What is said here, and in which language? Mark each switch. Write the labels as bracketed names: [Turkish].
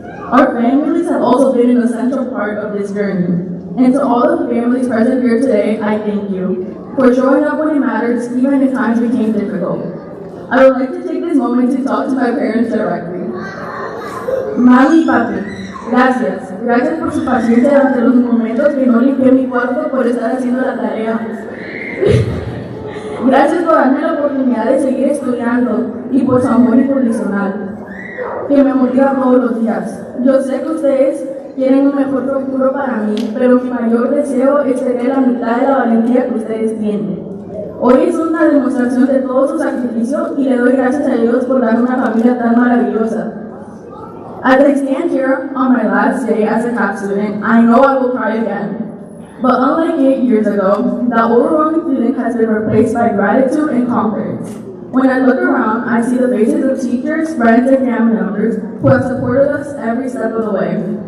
[English] Our families have also been an essential part of this journey. And to all of the families present here today, I thank you for showing up when it matters, even if times became difficult. I would like to take this moment to talk to my parents directly. [Spanish] Mami y papi, gracias. Gracias por su paciencia durante los momentos que no limpié mi cuarto por estar haciendo la tarea. Gracias por darme la oportunidad de seguir estudiando y por su amor incondicional, que me motiva todos los días. Yo sé que ustedes quieren un mejor futuro para mí, pero mi mayor deseo es tener la mitad de la valentía que ustedes tienen. Hoy es una demostración de todo su sacrificio y le doy gracias a Dios por darme una familia tan maravillosa. [English] As I stand here on my last day as a CAP student, I know I will cry again. But unlike 8 years ago, that overwhelming feeling has been replaced by gratitude and confidence. When I look around, I see the faces of teachers, friends, and family members who have supported us every step of the way.